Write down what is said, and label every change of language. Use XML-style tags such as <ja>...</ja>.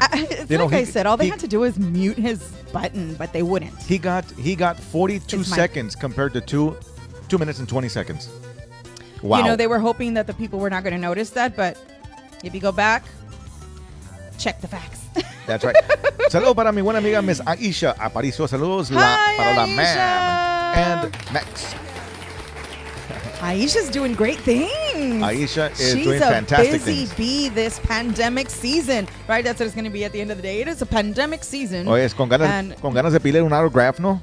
<en>I said, all they had to do was mute his button, but they wouldn't. He got 42 seconds compared to 2 minutes and 20 seconds. Wow. They were hoping that the people were not going to notice that, but if you go back, check the facts. That's right.</en> <es>Saludos para mi buena amiga Miss Aisha Aparicio. Saludos para la ma'am and Max.</es> <en>Aisha's doing great things. Aisha is doing fantastic things. She's a busy bee this pandemic season. Right? That's what it's going to be at the end of the day. It is a pandemic season.</en> <es>Oye, es con ganas de pedirle un autograph, ¿no?</es>